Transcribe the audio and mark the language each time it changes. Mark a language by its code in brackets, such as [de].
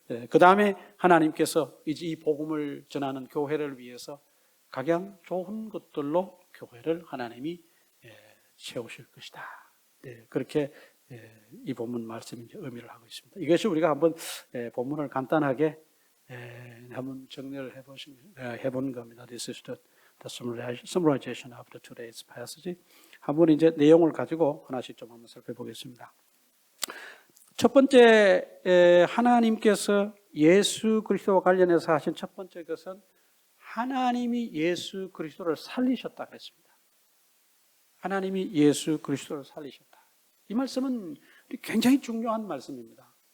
[ko] 그 다음에 하나님께서 이제 이 복음을 전하는 교회를 위해서 가장 좋은 것들로 교회를 하나님이 채우실 것이다. 그렇게 이 본문 말씀이 의미를 하고 있습니다. 이것이 우리가 한번 본문을 간단하게 한번 정리를 해본 겁니다. [en] This is the summarization of today's passage. [ko] 한번 이제 내용을 가지고 하나씩 좀 한번 살펴보겠습니다. 첫 번째 하나님께서 예수 그리스도와 관련해서 하신 첫 번째 것은 하나님이 예수 그리스도를 살리셨다 그랬습니다. 하나님이 예수 그리스도를 살리셨다. 이 말씀은 굉장히 중요한 말씀입니다.